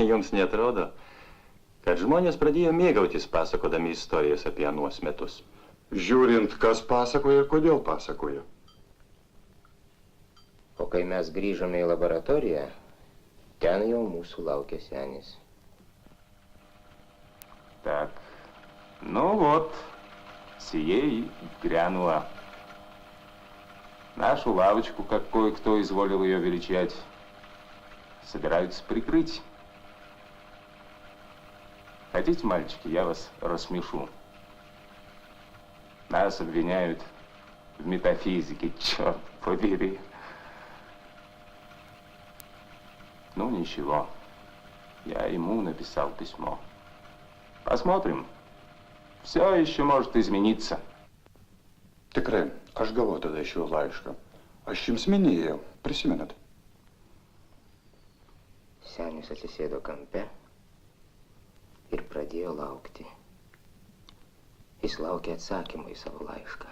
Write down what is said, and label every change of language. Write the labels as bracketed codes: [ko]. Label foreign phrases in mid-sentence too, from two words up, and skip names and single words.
[lt] Jums neatrodo, kad žmonės pradėjo mėgautis pasakodami istorijas apie anuos metus? Žiūrint, kas pasakoja ir kodėl pasakoja. O kai mes grįžome į laboratoriją, ten jau mūsų laukia senis. [ru] Так, ну вот, сие и грянула. Нашу лавочку, как кое-кто изволил ее величать, собираются прикрыть. Хотите, мальчики, я вас рассмешу. Нас обвиняют в метафизике, черт побери. Ну, ничего. Я ему написал письмо. Посмотрим. Все еще может измениться. [lt] Tikrai, aš gavau tada iš jo laišką. Aš jums minėjau, prisimenat? Senis atsisėdo kampe ir pradėjo laukti. Jis laukė atsakymą į savo laišką.